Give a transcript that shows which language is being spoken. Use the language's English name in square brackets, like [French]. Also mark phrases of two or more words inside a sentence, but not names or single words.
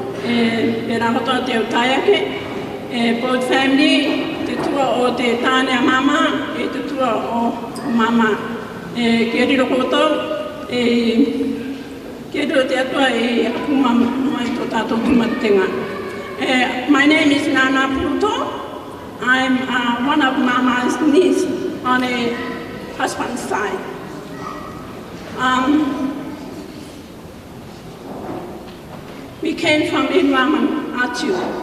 [Rarotongan] e rahotoa te utaiake, [English] both family, [Rarotongan] te tua o te tāne a mama, e te tua o mama. Kia riro koutou, kia riro te atua e akuma mai tō tātou tumatenga. [English] My name is Nana Puruto. I'm one of Mama's niece on a husband's side. We came from Inwaman, Atu.